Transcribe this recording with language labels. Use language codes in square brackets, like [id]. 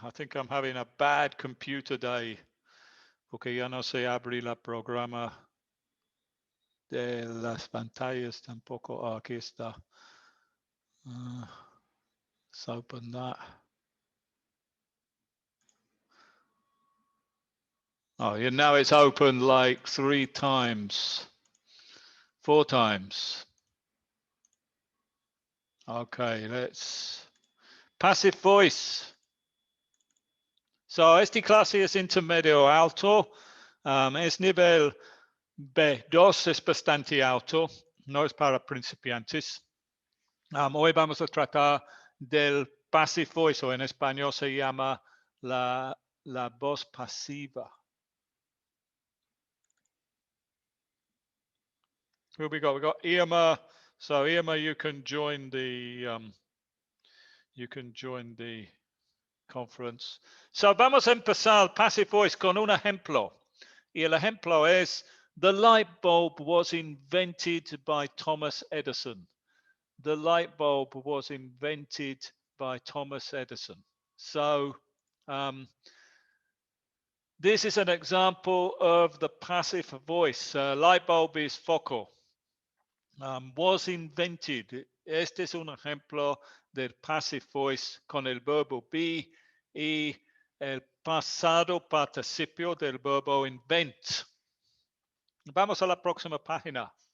[en] I think I'm having a bad computer day. [es] Porque ya no se abre la programa de las pantallas tampoco. [en] Oh, [es] aquí está. [en] Let's open that. Oh, yeah, now it's open like 4 times. Okay, let's... Passive voice. [es] So, esta clase es intermedio alto. Es nivel B2, es bastante alto. No es para principiantes. Hoy vamos a tratar del passive voice, o en español se llama la voz pasiva. [en] Who we got? We got Irma. So Irma, you can join the conference. [es] So vamos a empezar passive voice con un ejemplo. Y el ejemplo es: [en] the light bulb was invented by Thomas Edison. The light bulb was invented by Thomas Edison. So this is an example of the passive voice. Light bulb is foco. Was invented. [es] Este es un ejemplo del passive voice con el verbo be y el pasado participio del verbo invent. Vamos a la próxima página.